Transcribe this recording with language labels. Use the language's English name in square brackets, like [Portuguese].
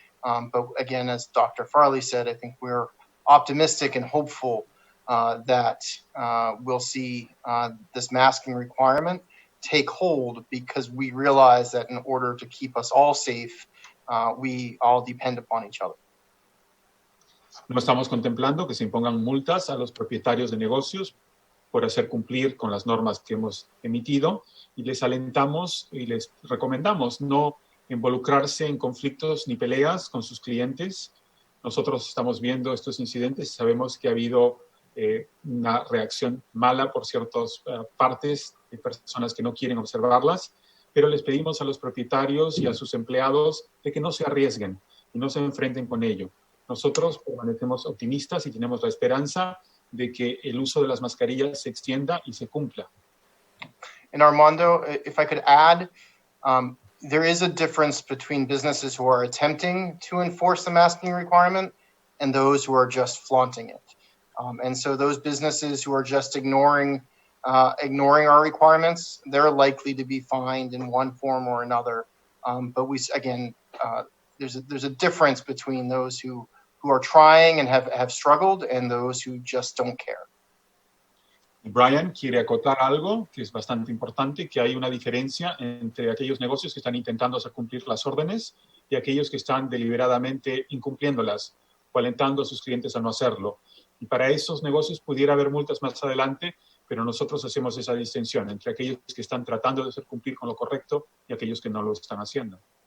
[English] But again, as Dr. Farley said, I think we're optimistic and hopeful that we'll see this masking requirement take hold, because we realize that in order to keep us all safe, we all depend upon each other. [Spanish] No estamos contemplando que se impongan multas a los propietarios de negocios por hacer cumplir con las normas que hemos emitido, y les alentamos y les recomendamos no involucrarse en conflictos ni peleas con sus clientes. Nosotros estamos viendo estos incidentes y sabemos que ha habido una reacción mala por ciertas partes de personas que no quieren observarlas, pero les pedimos a los propietarios y a sus empleados de que no se arriesguen y no se enfrenten con ello. Nosotros permanecemos optimistas y tenemos la esperanza de que el uso de las mascarillas se extienda y se cumpla. [English] And Armando, if I could add, there is a difference between businesses who are attempting to enforce the masking requirement and those who are just flaunting it. And so those businesses who are just ignoring our requirements, they're likely to be fined in one form or another. But there's a difference between those who are trying and have struggled and those who just don't care. [Spanish] Brian quiere acotar algo que es bastante importante, que hay una diferencia entre aquellos negocios que están intentando hacer cumplir las órdenes y aquellos que están deliberadamente incumpliéndolas o alentando a sus clientes a no hacerlo. Y para esos negocios pudiera haber multas más adelante, pero nosotros hacemos esa distinción entre aquellos que están tratando de hacer cumplir con lo correcto y aquellos que no lo están haciendo.